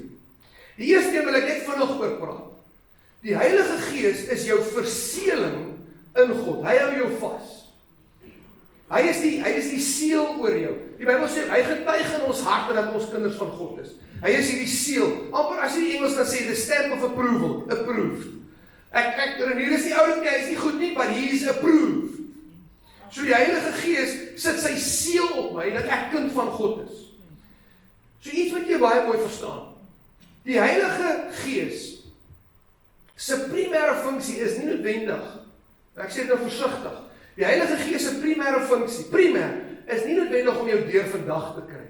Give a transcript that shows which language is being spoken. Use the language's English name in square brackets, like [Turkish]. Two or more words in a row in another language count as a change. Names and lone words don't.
[Afrikaans] Die eerste wil ek net vinnig oor praat. Die Heilige Gees is jou verseeling in God. Hy hou jou vas. Hy is die seël oor jou. Die Bybel sê, hy getuig in ons harte dat ons kinders van God is. Hy is hierdie seël. Amper as jy die Engels kan sê, [English] the stamp of approval, approved. [Afrikaans] Hier is die oude hy is nie goed nie, [English] but he is approved. [Afrikaans] So die Heilige Gees sit sy seël op my, dat ek kind van God is. So iets wat jy baie mooi verstaan. Die Heilige Gees sy primêre funksie is nie noodwendig, ek sê dit nou versigtig, die Heilige Gees se primêre funksie, is nie noodwendig om jou deur vandag te kry.